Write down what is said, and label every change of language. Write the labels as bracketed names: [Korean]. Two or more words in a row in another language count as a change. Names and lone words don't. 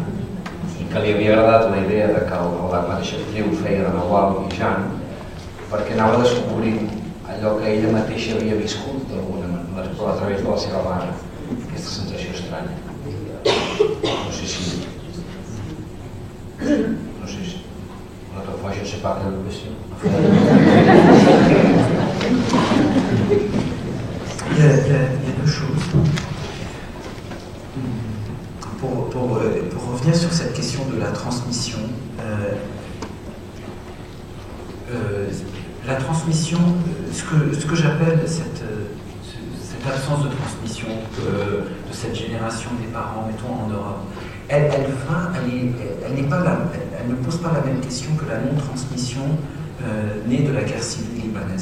[Catalan] I que li havia agradat la idea de que la mateixa actriu feia de Nawal i Jeanne, perquè anava descobrint allò que ella mateixa havia viscut d'alguna manera, però a través de la seva mare, aquesta sensació estranya. No sé si... Una altra [French] fois, je ne sais pas quelle question. Il y a deux choses. Pour revenir sur cette question de la transmission, la transmission, ce que j'appelle cette absence de transmission de cette génération des parents, mettons en Europe, elle ne pose pas la même question que la non-transmission née de la guerre civile libanaise.